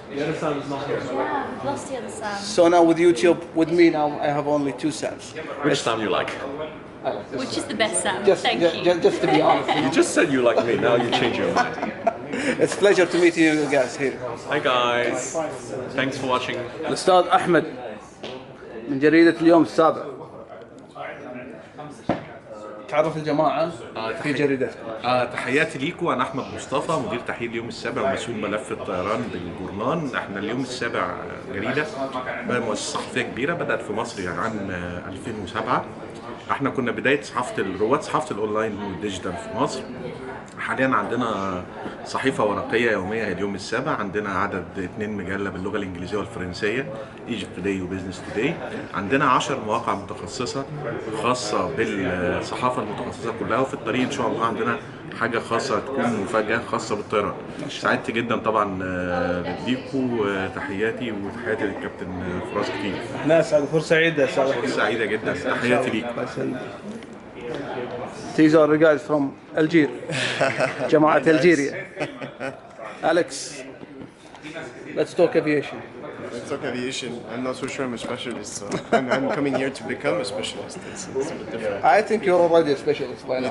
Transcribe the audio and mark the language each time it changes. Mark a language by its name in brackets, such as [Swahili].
[English] The other Sam is not here. Yeah, we've lost the other Sam. So now with YouTube, with me now, I have only two Sams. Which Sam you like? Which is the best Sam? Just to be honest. You just said you like me. Now you change your mind. It's a pleasure to meet you guys here. Hi guys. Thanks for watching. [Arabic] الأستاذ أحمد من جريدة اليوم السابع. تعرف الجماعة في جريدتكم. تحياتي ليكم، أنا أحمد مصطفى مدير تحرير اليوم السابع ومسؤول ملف الطيران بالجورنان. احنا اليوم السابع جريدة مؤسسة صحفية كبيرة بدأت في مصر يعني عام 2007. احنا كنا بداية صحافة رواد صحافة الأونلاين والديجيتال في مصر. حاليا عندنا صحيفة ورقية يومية هي اليوم السابع، عندنا عدد 2 مجلة باللغة الإنجليزية والفرنسية ايجيبت توداي وبزنس توداي. عندنا 10 مواقع متخصصة خاصة بالصحافة المتخصصة كلها، وفي الطريق إن شاء الله عندنا حاجة خاصة تكون مفاجأة خاصة بالطيران. سعدت جدا طبعا ليكم، تحياتي وتحياتي للكابتن فراس كتير. ناس فرصة سعيدة. فرصة سعيدة جدا، تحياتي ليكم. [English] These are the guys from Algeria. [Arabic] جماعة [English] Algeria. Alex, let's talk aviation. Let's talk aviation. I'm not so sure I'm a specialist, so I'm coming here to become a specialist. It's a bit different. I think you're already a specialist by now.